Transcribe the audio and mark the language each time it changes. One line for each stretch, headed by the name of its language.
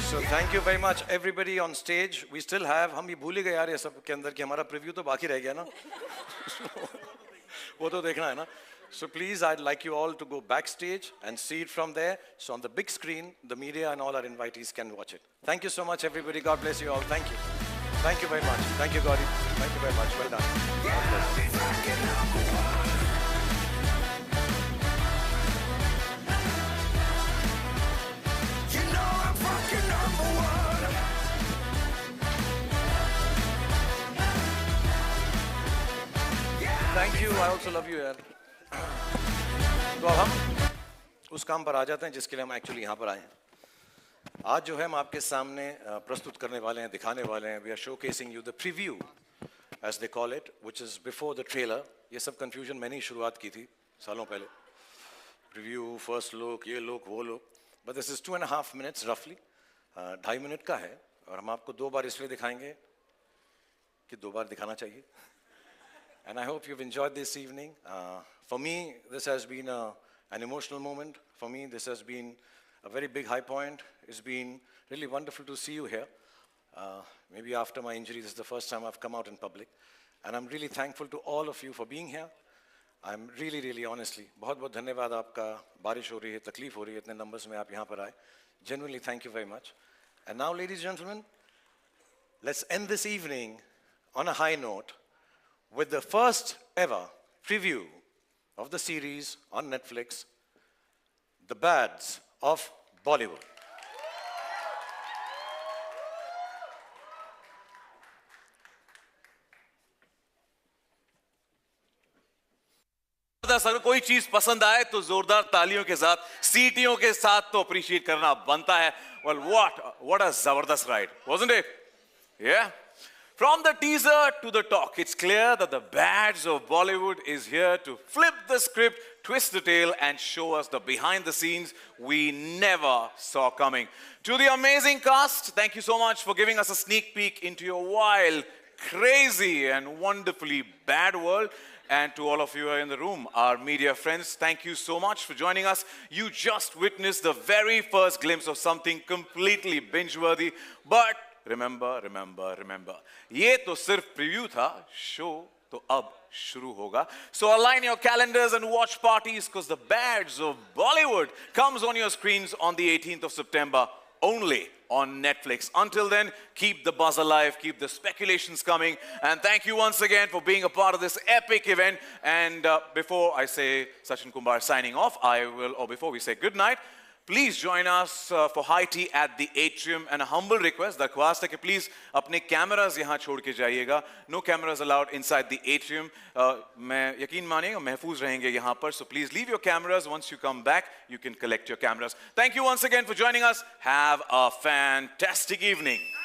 English: Thank you very much, everybody on stage. We still have,
Hindi: हम ये भूल ही गए यार ये सब के अंदर कि हमारा preview तो बाकी रह गया ना. वो तो देखना है ना.
English: So please, I'd like you all to go backstage and see it from there. So on the big screen, the media and all our invitees can watch it. Thank you so much, everybody. God bless you all. Thank you. Thank you very much. Thank you, Gauri. Thank you very much. Well done. God bless. Thank you. I also love you, यार.
Hindi: तो अब हम उस काम पर आ जाते हैं जिसके लिए हम एक्चुअली यहाँ पर आए हैं. आज जो है हम आपके सामने प्रस्तुत करने वाले हैं, दिखाने वाले हैं.
English: We are showcasing you the preview, as they call it, which is before the trailer.
Hindi: ये सब confusion मैंने ही शुरुआत की थी सालों पहले.
English: Preview, first look, ये look, वो look. But this is 2.5 minutes roughly.
Hindi: 2.5 minute का है और हम आपको 2 बार इसलिए दिखाएंगे कि 2 बार दिखाना चाहिए.
English: And I hope you've enjoyed this evening. For me, this has been an emotional moment. For me, this has been a very big high point. It's been really wonderful to see you here. Maybe after my injury, this is the first time I've come out in public. And I'm really thankful to all of you for being here. I'm really, really honestly,
Hindi: बहुत धन्यवाद आपका. बारिश हो रही है, तकलीफ हो रही है, इतने numbers में आप यहाँ पर आए.
English: Genuinely, thank you very much. And now, ladies and gentlemen, let's end this evening on a high note with the first ever preview of the series on Netflix, The Bads of Bollywood.
Hindi: अगर कोई चीज पसंद आए तो जोरदार तालियों के साथ, सीटियों के साथ तो अप्रिशिएट करना बनता है.
English: Well, what a zabardast ride, wasn't it? Yeah. From the teaser to the talk, it's clear that the Bads of Bollywood is here to flip the script, twist the tale, and show us the behind the scenes we never saw coming. To the amazing cast, thank you so much for giving us a sneak peek into your wild, crazy, and wonderfully bad world. And to all of you in the room, our media friends, thank you so much for joining us. You just witnessed the very first glimpse of something completely binge-worthy. But remember,
Hindi: ये तो सिर्फ preview था, show तो अब शुरू होगा.
English: So align your calendars and watch parties because the Bads of Bollywood comes on your screens on the 18th of September only on Netflix. Until then, keep the buzz alive, keep the speculations coming, and thank you once again for being a part of this epic event. And before I say Sachin Kumar signing off, before we say good night, please join us for high tea at the atrium. And a humble request,
Hindi: दरख्वास्त है कि please अपने cameras यहाँ छोड़ के जाइएगा.
English: No cameras allowed inside the atrium.
Hindi: मैं यकीन मानिएगा महफूज रहेंगे यहाँ पर.
English: So please leave your cameras. Once you come back, you can collect your cameras. Thank you once again for joining us. Have a fantastic evening.